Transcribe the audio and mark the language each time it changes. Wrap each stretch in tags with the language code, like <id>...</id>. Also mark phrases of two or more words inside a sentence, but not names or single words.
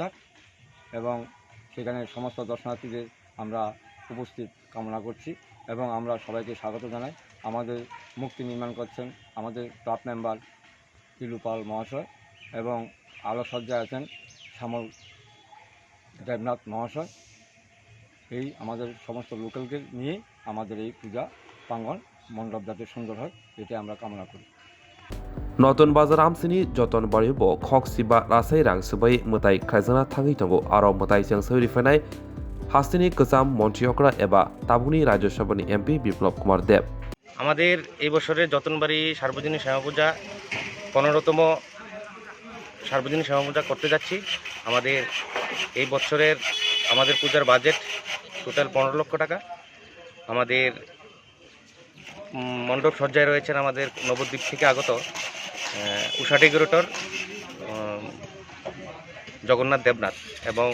<bn>এবং সেখানে সমস্ত দর্শনার্থীদের আমরা উপস্থিত কামনা করছি এবং আমরা সবাইকে স্বাগত জানাই আমাদের মূর্তি নির্মাণ করছেন আমাদের ক্লাব মেম্বার তিলুপাল মহাশয় এবং আলোকসজ্জায় আছেন শ্যামল দেবনাথ মহাশয় এই আমাদের সমস্ত লোকালকে নিয়ে আমাদের এই পূজা প্রাঙ্গণ মণ্ডপ যাতে সুন্দর হয় এটা আমরা কামনা করি</bn> <trp>Notun Bazar Amsini Joton Baribo Khok Siba Rasai Rang Subai Mutai Klaizana Tangi Tongo Aro Mutai Jang Sauri Fanai Hastini Kozam Montiokra Eba Tabuni Rajya Sabhani MP Biplop Kumar Deb</trp> <bn>আমাদের এই বছরের যতনবাড়ি সার্বজনীন শ্যামা পূজা 15তম সার্বজনীন শ্যামা পূজা করতে যাচ্ছি আমাদের এই বছরের আমাদের পূজার বাজেট টোটাল 15 লক্ষ টাকা আমাদের মণ্ডপ সজ্জায় রয়েছেন আমাদের নবদ্বীপ থেকে আগত উষা ডেকোরেটর জগন্নাথ দেবনাথ এবং</bn>